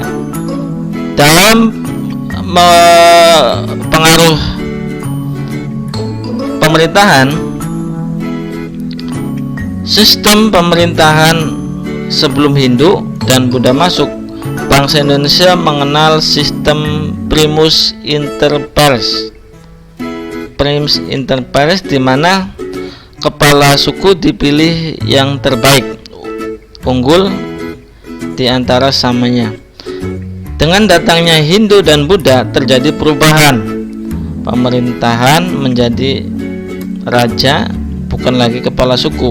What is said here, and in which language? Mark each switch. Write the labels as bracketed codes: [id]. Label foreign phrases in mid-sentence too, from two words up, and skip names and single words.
[id] Dalam pengaruh pemerintahan, sistem pemerintahan sebelum Hindu dan Buddha masuk, bangsa Indonesia mengenal sistem [la] primus inter pares. Primus inter pares, [id] di mana kepala suku dipilih yang terbaik, unggul di antara samanya. Dengan datangnya Hindu dan Buddha terjadi perubahan. Pemerintahan menjadi raja, bukan lagi kepala suku.